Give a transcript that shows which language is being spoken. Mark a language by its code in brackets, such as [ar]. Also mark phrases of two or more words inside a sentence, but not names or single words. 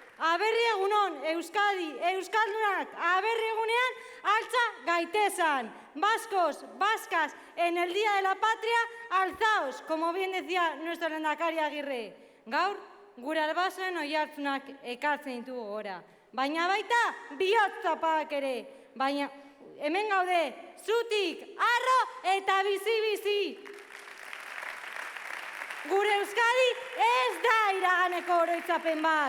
[eu] aberri egunon, Euskadi, Euskaldunak, aberri egunean, altza gaitezan. [es] Vascos, vascas, en el Día de la Patria, alzaos, como bien decía nuestro lehendakari Agirre. [eu] Gaur, gure albasoen oihartzunak ekartzen ditugu gora. Baina baita, bihotz zapadak ere. Baina, hemen gaude, zutik, arro eta bizi-bizi. Gure Euskadi ez da iraganeko oroitzapen bat.